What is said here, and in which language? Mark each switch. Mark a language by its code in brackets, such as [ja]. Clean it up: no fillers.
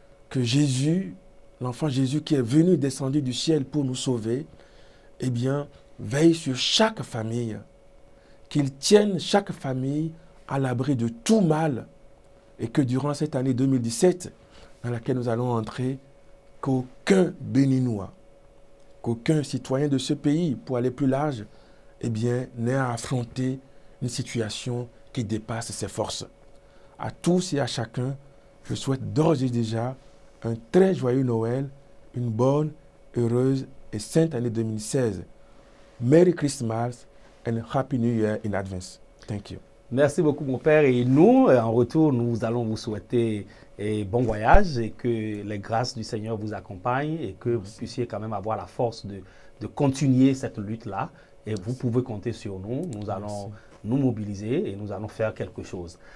[fr] Que Jésus, l'enfant Jésus qui est venu, descendu du ciel pour nous sauver, eh bien, veille sur chaque famille, qu'il tienne chaque famille à l'abri de tout mal et que durant cette année 2017, dans laquelle nous allons entrer, qu'aucun Béninois, qu'aucun citoyen de ce pays, pour aller plus large, eh bien, n'ait à affronter une situation qui dépasse ses forces. À tous et à chacun, je souhaite d'ores et déjà un très joyeux Noël, une bonne, heureuse et sainte année 2016. [en] Merry Christmas and Happy New Year in advance. Thank you. [fr] Merci beaucoup, mon père. Et nous, en retour, nous allons vous souhaiter bon voyage et que les grâces du Seigneur vous accompagnent et que vous puissiez quand même avoir la force de continuer cette lutte-là. Et vous pouvez compter sur nous. Nous allons nous mobiliser et nous allons faire quelque chose.